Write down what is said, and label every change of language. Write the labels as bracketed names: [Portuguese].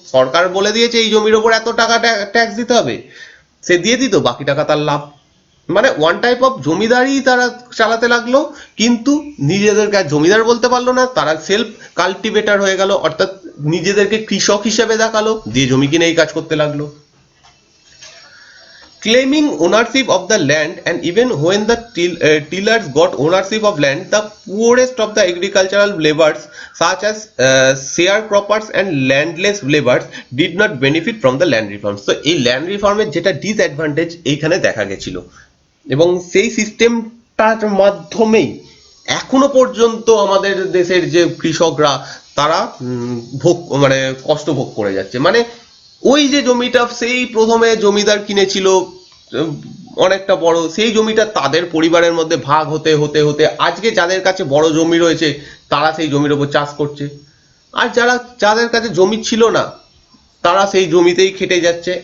[Bangla] সরকার বলে দিয়েছে এই জমির ওপর এত টাকা ট্যাক্স দিতে হবে, সে দিয়ে দিত, বাকি টাকা তার লাভ। মানে [English] one type of [Bangla] জমিদারি তারা চালাতে লাগলো, কিন্তু নিজেদেরকে আর জমিদার বলতে পারলো না, তারা সেলফ কাল্টিভেটর হয়ে গেল, অর্থাৎ নিজেদেরকে কৃষক হিসেবে দেখালো, দিয়ে জমি কিনে এই কাজ করতে লাগলো। [English] Claiming ownership of the land, and even when the tillers got ownership of land, the poorest of the agricultural laborers such as sharecroppers and landless laborers did not benefit from the land reforms। [Bangla] তো এই land রিফর্মের যেটা disadvantage এইখানে দেখা গেছিল, এবং সেই সিস্টেমটার মাধ্যমেই এখনো পর্যন্ত আমাদের দেশের যে কৃষকরা তারা মানে কষ্ট ভোগ করে যাচ্ছে। মানে ওই যে জমিটা সেই প্রথমে জমিদার কিনেছিল অনেকটা বড়, সেই জমিটা তাদের পরিবারের মধ্যে ভাগ হতে হতে হতে আজকে যাদের কাছে বড় জমি রয়েছে তারা সেই জমির উপর চাষ করছে, আর যাদের কাছে জমি ছিল না তারা সেই জমিতেই খেটে যাচ্ছে।